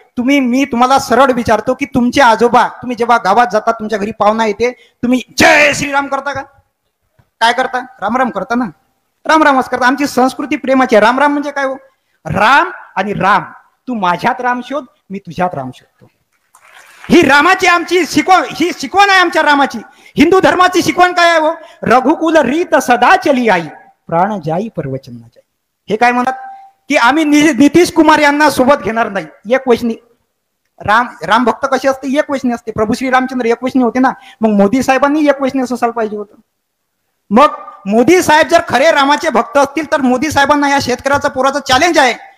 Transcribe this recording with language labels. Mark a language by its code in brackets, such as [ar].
[mr] मी तुम्हाला सरळ विचारतो की तुमचे आजोबा, तुम्ही जेव्हा गावात जाता, तुमच्या घरी पाहुणा येते, तुम्ही जय श्रीराम करता का? काय करता? रामराम करता ना? रामरामच करता. आमची संस्कृती प्रेमाची आहे. रामराम म्हणजे काय हो? राम आणि राम. तू माझ्यात राम शोध, मी तुझ्यात राम शोधतो. ही रामाची आमची शिकवण, ही शिकवण आहे आमच्या रामाची. हिंदू धर्माची शिकवण काय आहे हो? [hi] रघुकुल रीत सदा चली आई, प्राण जाई परवचन न जाई. [mr] हे काय म्हणतात की आम्ही नितीश कुमार यांना सोबत घेणार नाही. एक वचनी राम भक्त कसे असते? एक वचनी असते. प्रभू श्री रामचंद्र एक वचनी होते ना. मग मोदी साहेबांनी एक वचनी असायला पाहिजे होतं. मग मोदी साहेब जर खरे रामाचे भक्त असतील तर मोदी साहेबांना या शेतकऱ्याचा पोराचं चॅलेंज आहे.